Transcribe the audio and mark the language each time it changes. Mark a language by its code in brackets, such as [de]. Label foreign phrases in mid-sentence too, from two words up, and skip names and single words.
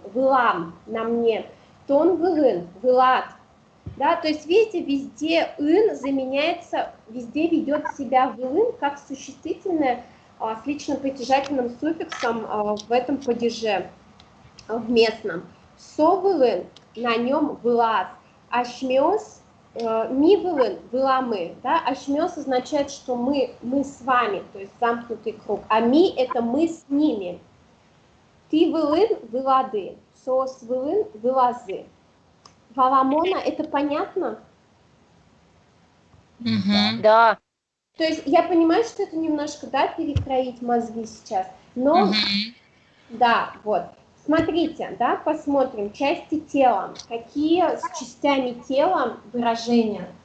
[udm] Вылам [ru] на мне. [udm] То он вылын, вылад. [ru] Да, то есть видите, везде ын заменяется, везде ведет себя вылын как существительное с лично притяжательным суффиксом в этом падеже, в местном. [udm] Со вылын, [ru] на нем [udm] вылаз. Ашмёс, ми вылын, выламы. [ru] Да? Ашмёс означает, что мы с вами, то есть замкнутый круг. А ми это мы с ними. [udm] Ты вылын, вылады. Сос вылын, вылазы. Валамона, [ru] это понятно? Да. То есть я понимаю, что это немножко, да, перекроить мозги сейчас, но, да, вот. Смотрите, да, посмотрим, части тела. Какие с частями тела выражения?